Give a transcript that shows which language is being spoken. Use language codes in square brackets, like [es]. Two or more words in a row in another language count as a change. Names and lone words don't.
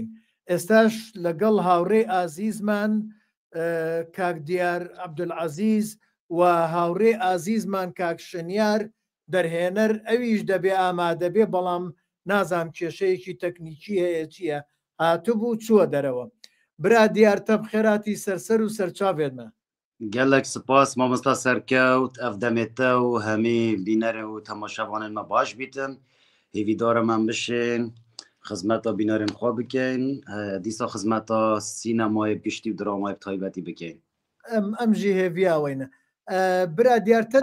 [ckb] ئێستاش لەگەڵ هاوڕێ ئازیزمان کاک دیار عەبدولعەزیز و هاوڕێ ئازیزمان کاک شنیار دەرهێنەر ئەویش دەبێ ئامادە بێ، بەڵام نازام کێشەیەکی تەکنیکی هەیە چییە هاتوبوو چووە دەرەوە. [ku] برا دیارتە بخێراتی سەرسەر و سەرچاوێتمە. gelek spas mamosta serkewt ev demête û hemî bînerê û temaşevanên me baş bîtin. Hêvîdara me bişên xizmeta bînerên xwe bikin, dîsa xizmeta sînemayê giştî û dramayê bi taybetî bikin. Em jî hêviya ne. Bira diyarte